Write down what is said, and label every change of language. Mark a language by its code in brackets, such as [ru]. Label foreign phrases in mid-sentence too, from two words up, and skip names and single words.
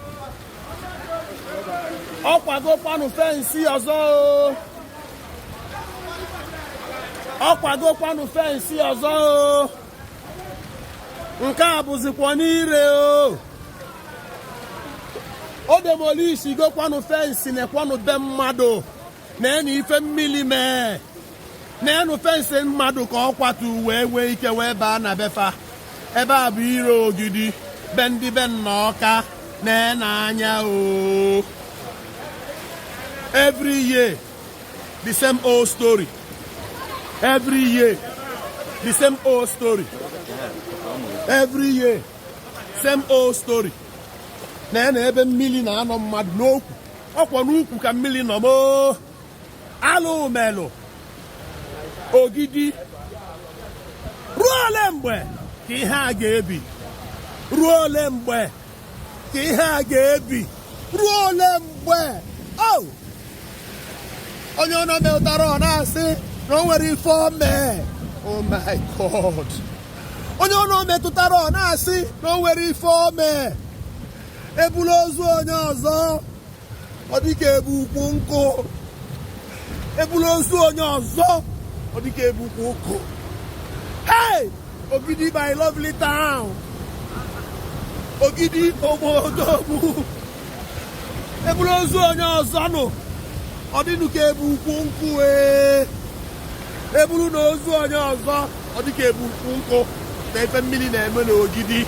[ig] Ọkwago kwanu fence ọzọ o. Ọkwago kwanu fence ọzọ o. Nke a bụzikwa n'ire o. O demolish go kwanu fence na kwanu be mmadụ. Na ife mmili mee. Na fence mmadụ ka ọ kwatu wee ike wee baa na befa. Ebe a bụ ire Ogidi. Be ndị be nnọọka na-anya o. [en] Every year, the same old story. Every year, the same old story. Every year, same old story. [ig] Na ebe mmiri na-anọ mmadụ n'okwu. Ọkwa n'ukwu ka mmiri nọ mo. Alụ melụ. Ogidi. Ruo ole mgbe ka ihe a ga-ebi? Ruo ole mgbe ka ihe a ga-ebi? Ruo ole mgbe? Oh! Onye ọ na-metara ọ na-asị na o nwere ife ome. [en] Oh my God. [ig] Onye ọ na-metụtara ọ na-asị na o nwere ife ome. Ebulu ozu onye ọzọ. Ọ dịka ebu ukwu nkụ. Ebulu ozu onye ọzọ. Ọ dịka ebu ukwu nkụ. [en] Hey! Ogidi my lovely town. [ig] Ogidi obodo. Ebulu ozu onye ọzọ nụ. Ọ dịnụ ka ebu ukwu nkụ ee. Ebulu na ozu onye ọzọ. Ọ dịka ebu ukwu nkụ. Na ife mmiri na-eme n'Ogidi.